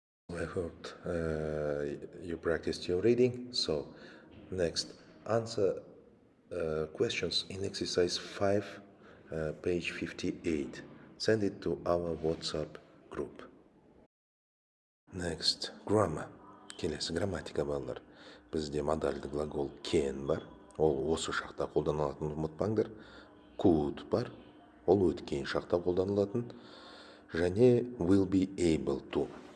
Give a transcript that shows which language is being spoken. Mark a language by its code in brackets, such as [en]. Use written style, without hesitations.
[en] I hope you practiced your reading. So, next, answer questions in exercise 5, page 58. Send it to our WhatsApp group. Next, grammar. [kk] Келесі грамматика балалар. Бізде модальды глагол can бар. Ол осы шақта қолданылатынын ұмытпаңдар. Could бар. Ол өткен шақта қолданылатын. Және [en] will be able to.